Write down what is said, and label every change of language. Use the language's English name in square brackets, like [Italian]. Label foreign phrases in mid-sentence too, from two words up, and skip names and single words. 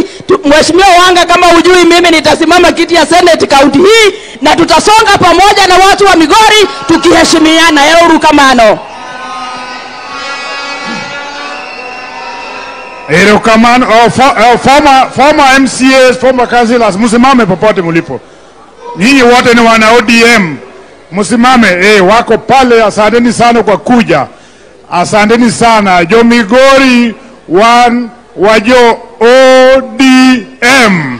[Swahili] Mheshimiwa Wanga, kama hujui, mimi nitasimama kiti ya Senate kaunti hii, na tutasonga pamoja na watu wa Migori tukiheshimiana. [Luo (Kenya and Tanzania)] Erukamano. Erukamano. [English] Former MCAs, former councillors, [Swahili] msimame popote mlipo. Nyinyi wote ni wana ODM. Msimame, wako pale. Asanteni sana kwa kuja. Asanteni sana. [Luo (Kenya and Tanzania)] Jo Migori wan wajo ODM.